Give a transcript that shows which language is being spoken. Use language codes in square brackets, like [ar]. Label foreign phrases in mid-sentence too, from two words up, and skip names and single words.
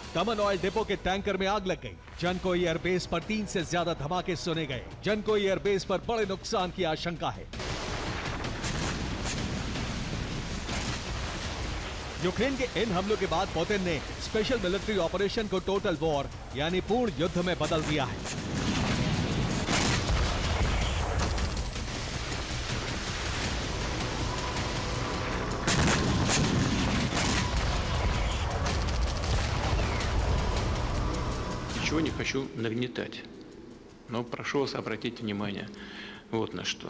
[hi] तमन ऑयल डिपो के टैंकर में आग लग गई। जनको एयरबेस पर 3 से ज्यादा धमाके सुने गए। जनको एयरबेस पर बड़े नुकसान की आशंका है। यूक्रेन के इन हमलों के बाद पुतिन ने [en] special military operation [hi] को [en] total war [hi] यानी पूर्ण युद्ध में बदल दिया है। [ru] Ничего не хочу нагнетать, но прошу вас обратить внимание вот на что.